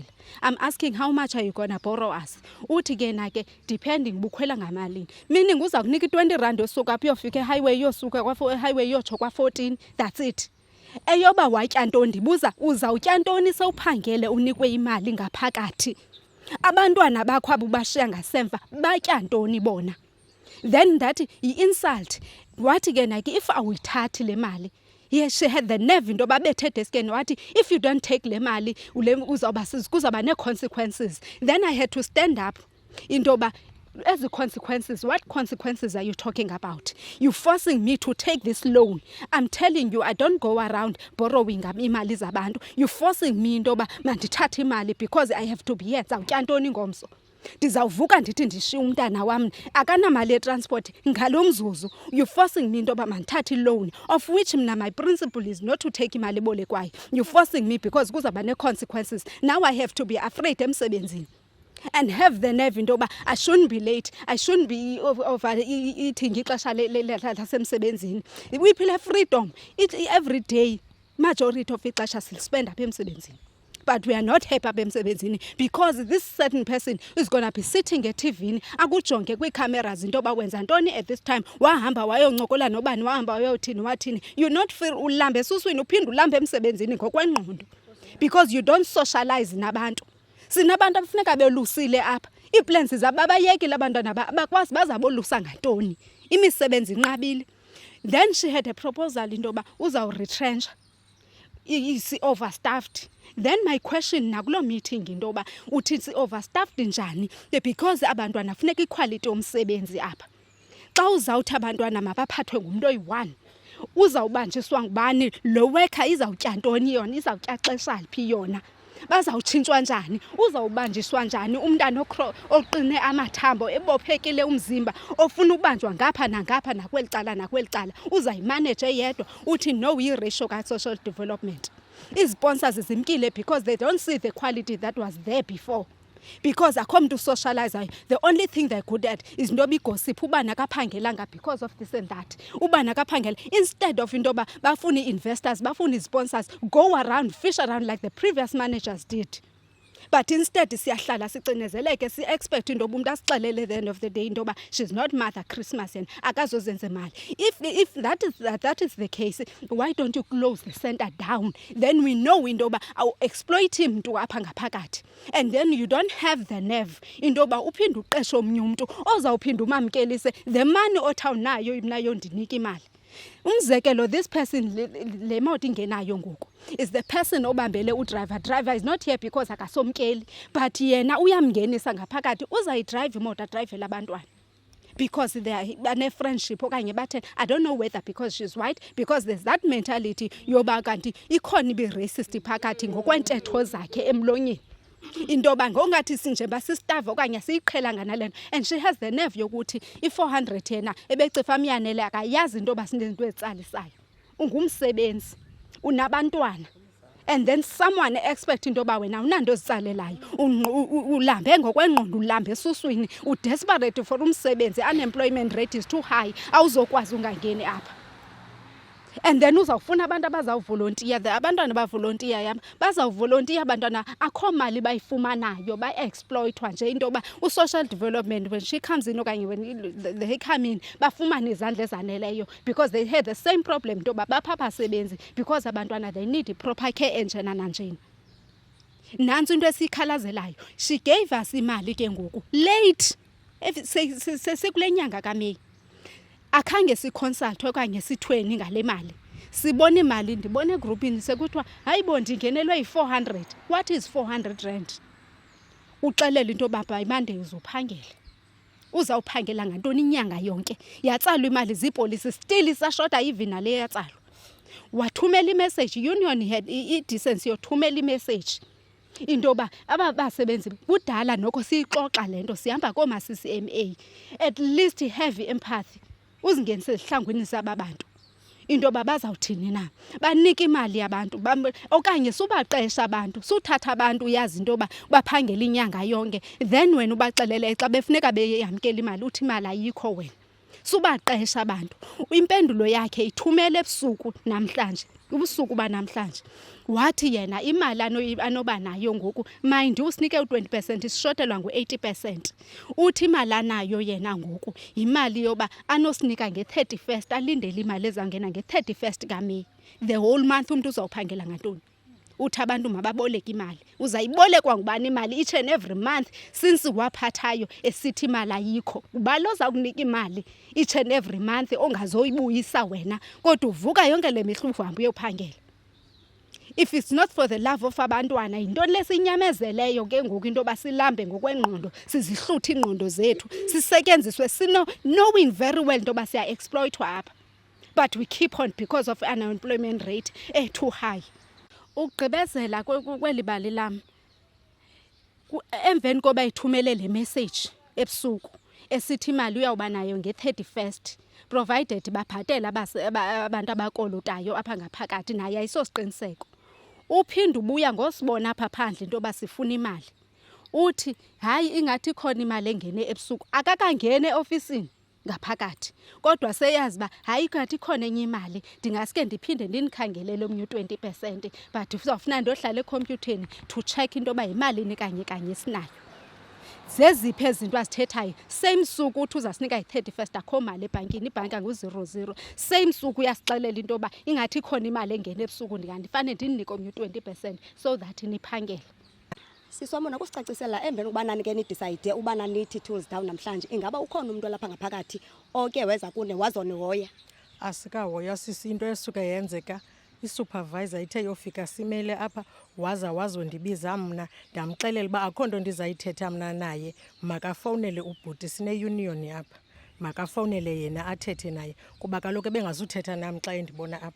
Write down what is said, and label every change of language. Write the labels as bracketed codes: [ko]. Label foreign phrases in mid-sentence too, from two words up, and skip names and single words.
[en] I'm asking how much are you gonna borrow us? [xh] Uthi ke na ke depending bukhwela ngamalini. Meaning uza kunika i-R20 yosuka apha yofika ehighway yosuka highway yotsho kwa-14. [en] That's it. [xh] Eyoba watya ntoni ndibuza uzawutya ntoni sewuphangele unikwe imali ngaphakathi? Abantwana bakho abubashiya ngasemva batya ntoni bona? [en] Then that i-insult. [xh] Wathi ke na ke if awuyithathi le mali. [en] Yes, she had the nerve [xh] into yoba bethe deskeni wathi [en] if you don't take [xh] le mali kuzawuba nee-consequences. [en] Then I had to stand up [xh] into yoba [en] as the consequences, what consequences are you talking about? You forcing me to take this loan. I'm telling you, I don't go around borrowing [xh] imali zabantu. [en] You forcing me [xh] into yoba mandithathe imali [en] because I have to be here. [xh] Zawutya ntoni ngomso? Ndizawuvuka ndithi ndishiya umntana wam akanamali ye-transport ngalo mzuzu. [en] You forcing me [xh] into yoba mandithathe [en] loan of which mna my principle is not to take [xh] imali ebolekwayo. [en] You forcing me because [xh] kuzawuba nee-consequences. [en] Now I have to be afraid emsebenzini. and have the nerve [xh] into yoba [en] I shouldn't be late, I shouldn't be eating [xh] ixesha lasemsebenzini. [en] We have freedom. Every day, majority of ixesha spend [xh] apha emsebenzini. [en] But we are not happy [xh] apha emsebenzini [en] because this certain person is going to be sitting [xh] eTV akujonge kwiicameras into yoba wenza ntoni [en] at this time, [xh] wahamba wayoncokola nobani, wahamba wayothini wathini. [en] You not feel [xh] ulambe esuswini uphinde ulambe emsebenzini ngokwengqondo [en] because you don't socialize [xh] nabantu. Sinabantu abafuneka belusile apha. Iiplans zabo abayekile abantwana bakwazi bazabolusa ngantoni. Imisebenzi inqabile. [en] Then she had a proposal [xh] into yoba uzawuretrench. [en] Is overstaffed. Then my question nakulo meeting [xh] into yoba uthi overstaffed njani [en] because [xh] abantwana funeka iquality yomsebenzi apha. Xa uzawuthi abantwana mabaphathwe ngumuntu oyi-1 uzawubanjiswa ngubani, lo worker izawutya ntoni yona, izawutya xesha liphi yona, bazawutshintshwa njani, uzawubanjiswa njani umntana oqine amathambo ebophekile umzimba ofuna ubanjwa ngapha nangapha nakweli cala uzayimanage yedwa. Uthi no yi-ratio ka-social development. Izi-sponsors zimkile [en] because they don't see the quality that was there before. Because I come to socialize, the only thing they're good at is ndoba gossip. [xh] Uba nakaphangelanga [en] because of this and that. [xh] Uba nakaphangela. [en] Instead of [xh] ndoba bafuni investors, bafuni sponsors, [en] go around, fish around like the previous managers did. But instead [xh] siyahlala sicenezeleke [en] si expect [xh] into umuntu asixelele [en] at the end of the day [xh] into yoba [en] she's not Mother Christmas and [xh] akazozenza imali. [en] If that is the case, why don't you close the center down? Then we know into yoba I'll exploit him to [xh] apha ngaphakathi. [en] And then you don't have the nerve [xh] into yoba uphinde uqeshe omnye umuntu ozawuphinda umamkelise [en] the money [xh] othi awunayo nayo ndinika imali. Umzekelo, [en] this person [xh] le moto ingenayo ngoku [en] is the person obambele driver is not here because akasomkeli, but [xh] yena uyamngenisa ngaphakathi uzayidrayive imoto adrivele abantwana [en] because they are [xh] bane friendship okanye bathe [en] I don't know whether because she's white, because there's that mentality [xh] yoba kanti ikhona ibe-racist phakathi ngokwentetho zakhe emlonyeni into yoba ngongathi sinjeba sistava okanye siyiqhelanga nalento, [en] and she has the nerve [xh] yokuthi i-400 yena ebecifa amyanele akayazi into yoba sinento ezitsalisayo. Ungumsebenzi unabantwana and then someone expect into yoba wena unanto ezitsalelayo ulambe ngokwengqondo, ulambe esuswini, udesperate for umsebenzi, [en] unemployment rate is too high, [xh] awuzokwazi ungangeni apha. [en] And then [xh] uzawufuna abantu abazawuvolontiya, abantwana bavolontiya yam bazawuvolontiya abantwana akho mali bayifumanayo, ba-exploitwa nje into yoba u-social development [en] when she comes in [xh] okanye [en] when they come in [xh] bafumane izandla ezaneleyo [en] because they had the same problem [xh] into yoba bapha abasebenzi because abantwana [en] they need proper care [xh] enjena nanjena. Nantsi into esiyikhalazelayo, [en] she gave us [xh] imali ke ngoku late sekule nyanga kaMeyi. Akhange siconsultwe okanye sithweni ngale mali. Sibona imali, ndibona egroupini sekuthiwa hayibo ndingenelwe yi-400. [en] What is 400 rand? [xh] Uxelela into yoba by Monday uzophangela. Uzawuphangela ngantoni inyanga yonke? Yatsalwa imali zipolisi still isashota even nale yatsalwa. Wathumela imessage, [en] union had [xh] i-decency yothumela imessage into yoba abasebenzi kudala noko siyixoxa lento sihamba kooma-CCMA. [en] At least have empathy. [xh] Uzingenise ezihlangwini zabantu into yoba bazawuthini na, banika imali yabantu okanye subaqesha abantu, suthatha abantu uyazi into yoba baphangela inyanga yonke, then wena ubaxelele xa befuneka beyamkela imali uthi imali ayikho wena. Subaqesha abantu. Impendulo yakhe ithumele ebusuku namhlanje, ubusuku banamhlanje. Wathi yena imali anoba nayo ngoku mind usinike u20% isishotelwa ngo80%. Uthi imali anayo yena ngoku imali yoba anosinika nge31st, alindele imali ezangena nge31st kaMeyi. [en] The whole month [xh] umuntu uzawuphangela ngantoni? Uthi abantu mababoleka imali. Uzayibolekwa ngubani imali [en] each and every month [xh] since waphathayo esithi imali ayikho? Ubalo zakunika imali [en] each and every month [xh] ongazoyibuyisa wena kodwa uvuka yonke le mihla uhambe uyophangela. [en] If it's not for the love of [xh] abantwana, yintoni lesinyamezeleyo ke ngoku into yoba silambe ngokwengqondo, sizihluthe ingqondo zethu, sisetyenziswe [en] knowing very well [xh] into yoba siya-exploitwa apha. [en] But we keep on because of unemployment rate too high. [xh] Ugqibezela kweli bali lam, emveni koba ithumele le message ebusuku esithi imali uyawuba nayo nge31st, provided baphatela abantu abakolotayo apha ngaphakathi, naye ayisosiqiniseko. Uphinde ubuya ngosibona apha phandle into yoba sifuna imali. uthi hayi ingathi khona imali engene ebusuku akakangene eofisini ngaphakathi kodwa seyazi ba hayi ingathi khona enye imali ndingaske ndiphinde ndinikhangelele omnye 20% but uzawufuna ndohlala ekhompyutheni [en] to check [xh] into yoba yimalini kanye sinayo. Zeziphi ezinto azithethayo same suku uthi uzasinika yi-31st akho mali ebhankini, ibhanki angu-00 same suku uyasixelela into yoba ingathi khona imali engene ebusuku ndifane ndinike omnye 20% [en] so that [xh] niphangele. Sisomona kusicacisela embeni ukubana nike nidicide ubana nithi [en] tools down [xh] namhlanje ingaba ukhona umuntu lapha ngaphakathi oke weza kune wazonihoya? Asikahoya sisi, into esuka yenzeka isupervisor ithe yofika simele apha wazondibiza mna ndamxelela uba akho nto ndizayithetha mna naye, makafowunele ubhuti sine-union apha, makafowunele yena athethe naye kuba kaloku ebengazuthetha nam xa endibona apha.